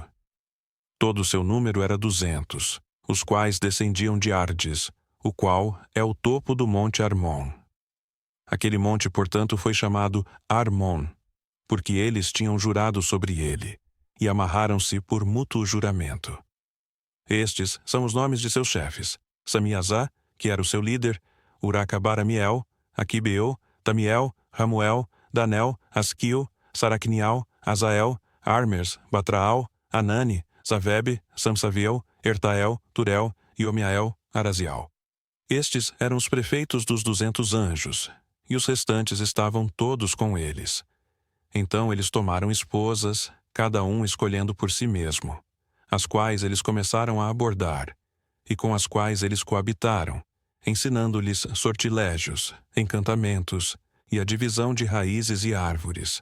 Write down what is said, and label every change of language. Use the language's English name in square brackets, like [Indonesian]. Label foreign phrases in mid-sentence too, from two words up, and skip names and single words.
[Portuguese] Todo o seu número era 200, os quais descendiam de Ardes, o qual é o topo do monte Armon. Aquele monte, portanto, foi chamado Armon, porque eles tinham jurado sobre ele, e amarraram-se por mútuo juramento. Estes são os nomes de seus chefes: Samiasá, que era o seu líder, Uracabaramiel, Aquibeu, Tamiel, Ramuel, Danel, Asquil, Saracnial, Azael, Armers, Batraal, Anani, Zavebe, Samsaviel, Ertael, Turel, Iomiael, Arazial. Estes eram os prefeitos dos 200 anjos, e os restantes estavam todos com eles. Então eles tomaram esposas, cada um escolhendo por si mesmo, as quais eles começaram a abordar, e com as quais eles coabitaram, ensinando-lhes sortilégios, encantamentos e a divisão de raízes e árvores.